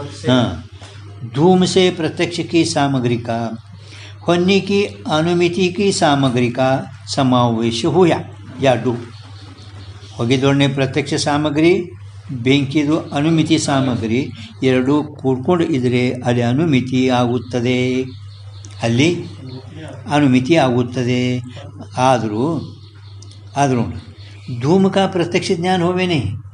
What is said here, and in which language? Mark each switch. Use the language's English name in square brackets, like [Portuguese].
[Hindi] हाँ धूम से प्रत्यक्ष की सामग्री का होने की अनुमिति की सामग्री का समावेश हुआ. [Kannada] या डू ಹೋಗಿದ್ದೊಡನೆ ಪ್ರತ್ಯಕ್ಷ ಸಾಮಗ್ರಿ ಬೆಂಕಿದು ಅನುಮಿತಿ ಸಾಮಗ್ರಿ ಎರಡು ಕೂಡ್ಕೊಂಡು ಇದ್ದರೆ ಅಲ್ಲಿ ಅನುಮಿತಿ ಆಗುತ್ತದೆ. [Hindi] ಆದರೂ धूम का प्रत्यक्ष ज्ञान होवे नहीं.